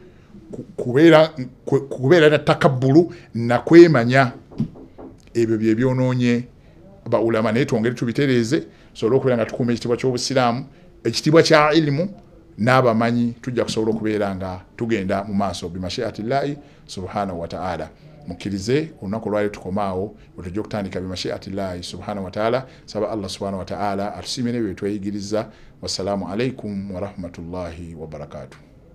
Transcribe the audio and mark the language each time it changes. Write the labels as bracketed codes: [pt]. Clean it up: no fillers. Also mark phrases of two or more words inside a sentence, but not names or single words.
[lg] kubeera na takabbulu nakwemanya ebyo byebyonoonye baulama naye twongere tubitereeze sobola okubeera nga tukuuma ekitiibwa ky'obusiraamu ekitiibwa kya ilimu n'abamanyi tujja kusobola okubeera nga tugenda mu maaso [ar] بمشيئة الله سبحانه وتعالى [lg] mukkirize olunaku olwali tukomaawo bwe tujja okutandika [ar] بمشيئة الله سبحانه وتعالى [lg] saba [ar] الله سبحانه وتعالى [lg] atusiime n'ebyo bye tweyigiriza [ar] والسلام عليكم ورحمة الله وبركاته.